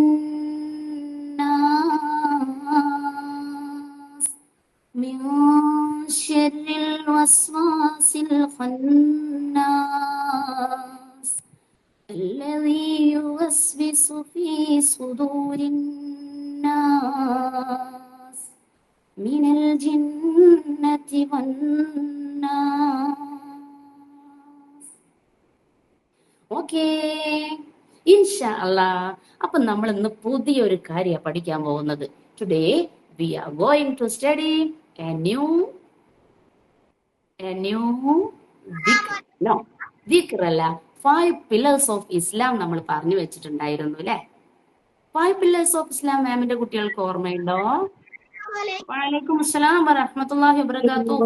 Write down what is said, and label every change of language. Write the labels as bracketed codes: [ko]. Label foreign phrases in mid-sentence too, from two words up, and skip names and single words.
[ar] الناس من شر الوسواس الخناس الذي يوسوس في صدور الناس من الجنة والناس. أوكي، إن شاء الله. [ml] അപ്പൊ നമ്മൾ ഇന്ന് പുതിയൊരു കാര്യമാണ് പഠിക്കാൻ പോകുന്നത്. [en] today we are going to study a new dhikr alla, 5 pillars of Islam [ml] നമ്മൾ പറഞ്ഞു വെച്ചിട്ടുണ്ടായിരുന്നു അല്ലെ. [en] 5 pillars of Islam [ml] മാമിന്റെ കുട്ടികൾക്ക് ഓർമ്മയുണ്ടോ? [ar] وعليكم السلام ورحمة الله وبركاته.